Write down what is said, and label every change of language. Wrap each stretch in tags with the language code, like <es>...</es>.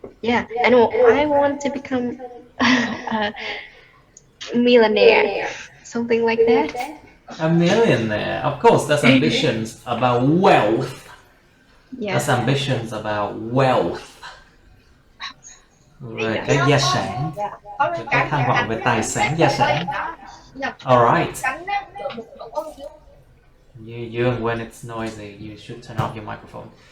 <en>Yeah, and I want to become a millionaire, something like that. A millionaire. Of course, that's ambitions about wealth. Yeah. That's ambitions about wealth.</en> <vi>Về cái gia sản, về cái tham vọng về tài sản, gia sản.</vi> <en>Alright. You, when it's noisy, you should turn off your microphone.</en>